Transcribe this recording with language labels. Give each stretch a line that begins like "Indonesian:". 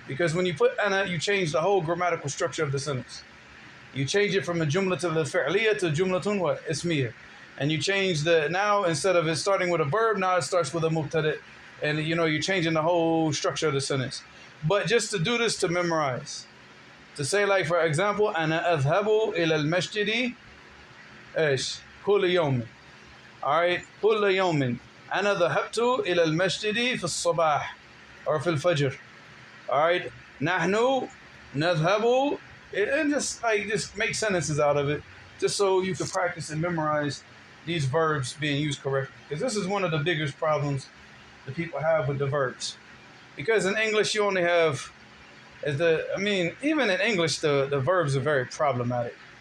English: Because when you put ana, you change the whole grammatical structure of the sentence. You change it from a jumlatul al-fi'liya to jumlatun what? Ismiyah. And you change the now, instead of it starting with a verb, now it starts with a mubtada. And you're changing the whole structure of the sentence. But just to do this, to memorize. To say, like, for example,
Arabic: أنا أذهب إلى المسجد إيش كل يوم.
English: Alright,
Arabic: كل يوم. أنا ذهبت إلى المسجد في الصباح
English: or
Arabic: في الفجر.
English: Alright,
Arabic: نحن نذهب,
English: and just make sentences out of it, just so you can practice and memorize these verbs being used correctly. Because this is one of the biggest problems that people have with the verbs. Because in English you only have even in English, the verbs are very problematic.